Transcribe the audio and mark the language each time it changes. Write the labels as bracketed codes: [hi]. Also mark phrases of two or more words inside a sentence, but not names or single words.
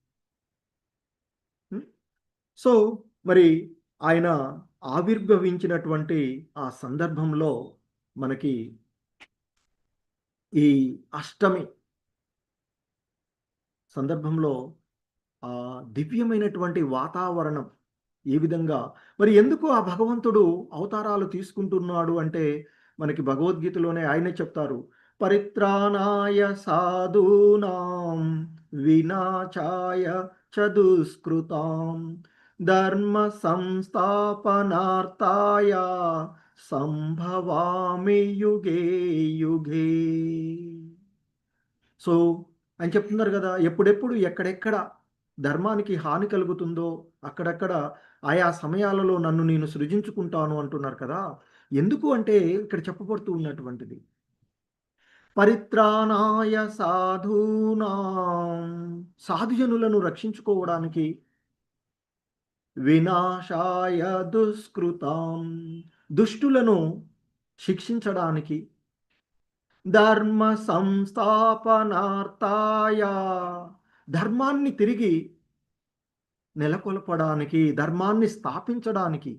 [te] సో మరి ఆయన ఆవిర్భవించినటువంటి ఆ సందర్భంలో మనకి ఈ అష్టమి సందర్భంలో ఆ దివ్యమైనటువంటి వాతావరణం ఏ విధంగా, మరి ఎందుకు ఆ భగవంతుడు అవతారాలు తీసుకుంటున్నాడు అంటే మనకి భగవద్గీతలోనే ఆయనే చెప్తారు, [sa] పరిత్రాణాయ సాధూనాం వినాశాయ చ ధర్మ సంస్థాపనార్థాయ సంభవామి యుగే యుగే. [te] సో అని చెప్తున్నారు కదా, ఎప్పుడెప్పుడు ఎక్కడెక్కడ ధర్మానికి హాని కలుగుతుందో అక్కడక్కడ ఆయా సమయాలలో నన్ను నేను సృజించుకుంటాను అంటున్నారు కదా. ఎందుకు అంటే ఇక్కడ చెప్పబడుతూ ఉన్నటువంటిది [sa] పరిత్రాణాయ సాధూనాం, [te] సాధుజనులను రక్షించుకోవడానికి, [sa] వినాశాయ దుష్కృతాం, [te] దుష్టులను శిక్షించడానికి, [sa] ధర్మ సంస్థాపనార్థాయ, [te] ధర్మాన్ని తిరిగి నెలకొల్పడానికి, ధర్మాన్ని స్థాపించడానికి.